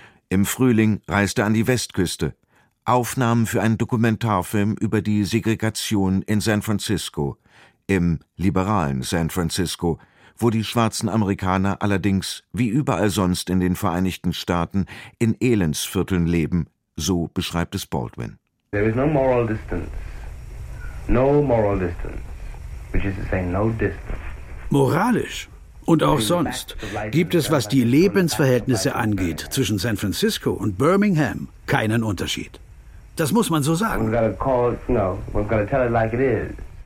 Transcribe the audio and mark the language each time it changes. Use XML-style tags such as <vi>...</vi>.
<de>Im Frühling reist er an die Westküste. Aufnahmen für einen Dokumentarfilm über die Segregation in San Francisco, im liberalen San Francisco, wo die schwarzen Amerikaner allerdings, wie überall sonst in den Vereinigten Staaten, in Elendsvierteln leben, so beschreibt es Baldwin.</de> <en>There is no moral distance. No moral distance. Which is to say, no distance.</en> <de>Moralisch und auch sonst gibt es, was die Lebensverhältnisse angeht, zwischen San Francisco und Birmingham keinen Unterschied. Das muss man so sagen.</de> <en>We've got to call it, no, we've got to tell it like it is.</en>